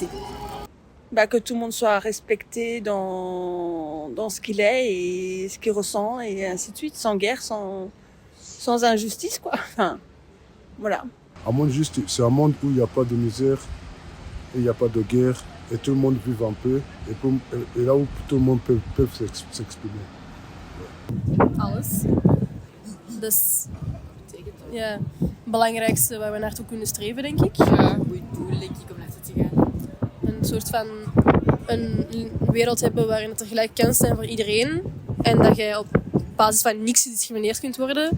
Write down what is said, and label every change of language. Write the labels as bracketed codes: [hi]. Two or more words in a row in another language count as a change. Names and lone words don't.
[fr] Que tout le monde soit respecté dans ce qu'il est et ce qu'il ressent et ainsi de suite, sans guerre, sans injustice, quoi. Enfin, voilà. Un monde juste, c'est un monde où il n'y a pas de misère et il n'y a pas de guerre et tout le monde vit un peu et là où tout le monde peut s'exprimer. [nl] Alles. Dus ja, het belangrijkste waar we naartoe kunnen streven, denk ik. Ja, goed doel, denk ik, om naartoe te gaan. Een soort van een wereld hebben waarin er gelijk kansen zijn voor iedereen. En dat je op basis van niks gediscrimineerd kunt worden.